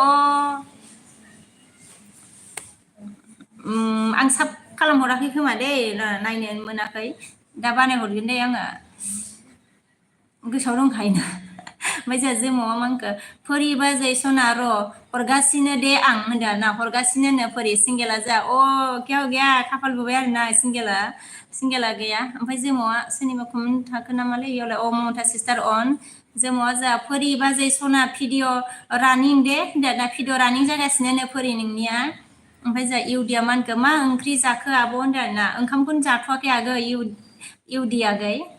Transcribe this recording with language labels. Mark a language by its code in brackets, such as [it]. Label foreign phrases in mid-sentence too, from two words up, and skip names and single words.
[brx] आं साब खालामहराखै खोमा दै नायनो मोनाखै दा बानायहरगोन दे आङो गोसोआव दंखायोना ओमफ्राय जोंहा जोमावा मा होनखो फोरि बाजै सना र' हरगासिनो दे आं होनदों आरोना हरगासिनो फोरि सिंगेला जोंहा [hi] क्या हो गया [brx] खाफाल बुबाय आरोना सिंगेला गैया ओमफ्राय जोमावा सोरनिबा कमेन्ट थाखो नामालै इयावलाय ममता सिस्टार अन जोमावा जोंहा फोरि बाजै सना भिडिअ रानिं दे होनदों आरोना भिडिअ रानिं जागासिनो फोरि नोंनिया ओमफ्राय जोंहा इउदिया मा होनखो मा ओंख्रि जाखो आब' होनदों आरोना ओंखामखौनो जाथ'वाखै आगै इउदि आगै